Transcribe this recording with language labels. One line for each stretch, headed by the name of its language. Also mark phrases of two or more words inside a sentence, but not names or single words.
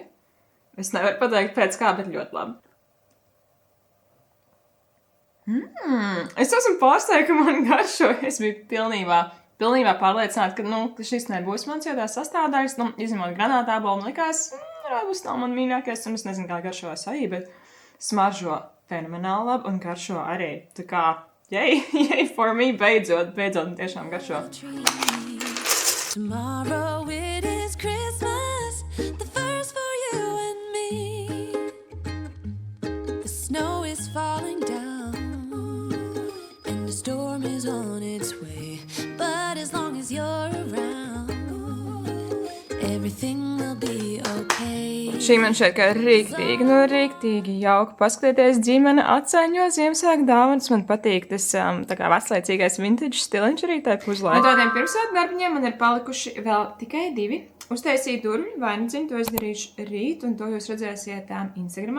Latvian: Es nevaru pateikt pēc kā, bet ļoti labi. Es esmu pārsteigta, ka man garšo. Es biju pilnībā pārliecināta, ka šis nebūs mans jādās sastāvdaļas. Izņemot granātābolu, man likās, Roibus nav man mīļākais, un es nezinu, kā garšo asai, bet smaržo fenomenāli labi un garšo arī. Tā kā,
English: yay for me,
Latvian: beidzot tiešām garšo.
English: Tomorrow it is Christmas, the first for you and me. The snow is falling down, and the storm is on its way. But as long as you're around, everything will be okay.
Latvian: Šī man šeit kā rīktīgi jauka. Paskatieties, ģimene atsaiņo Ziemassvētku dāvanas. Man patīk tas tā kā veclaicīgais vintage stiliņš arī tai puzlē. No tādiem pirmsvētku darbiņiem man ir palikuši vēl tikai 2. Uztaisīju durvju vainadziņu, to es darīšu rīt, un to jūs redzēsiet Instagramā.